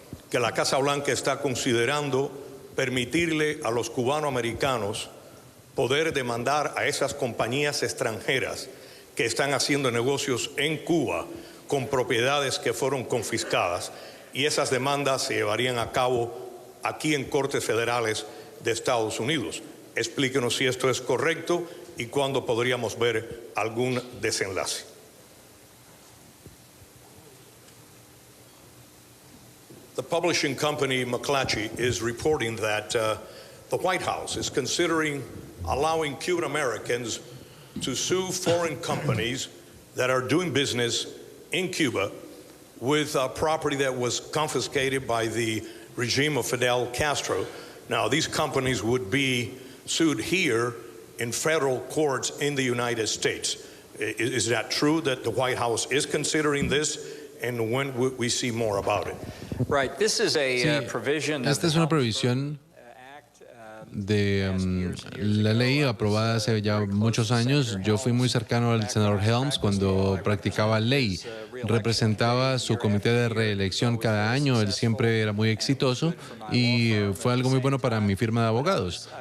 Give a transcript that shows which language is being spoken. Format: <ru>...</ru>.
<es>que la Casa Blanca está considerando permitirle a los cubanoamericanos poder demandar a esas compañías extranjeras que están haciendo negocios en Cuba con propiedades que fueron confiscadas, y esas demandas se llevarían a cabo aquí en Cortes Federales de Estados Unidos. Explíquenos si esto es correcto y cuándo podríamos ver algún desenlace.</es> <en>The publishing company McClatchy is reporting that the White House is considering allowing Cuban Americans to sue foreign companies that are doing business in Cuba with property that was confiscated by the regime of Fidel Castro. Now, these companies would be sued here in federal courts in the United States. Is that true that the White House is considering this, and when would we see more about it? Right, this is a provision.</en> <es>Esta es una provisión de la ley aprobada hace ya muchos años. Yo fui muy cercano al senador Helms cuando practicaba ley. Representaba su comité de reelección cada año. Él siempre era muy exitoso y fue algo muy bueno para mi firma de abogados.</es>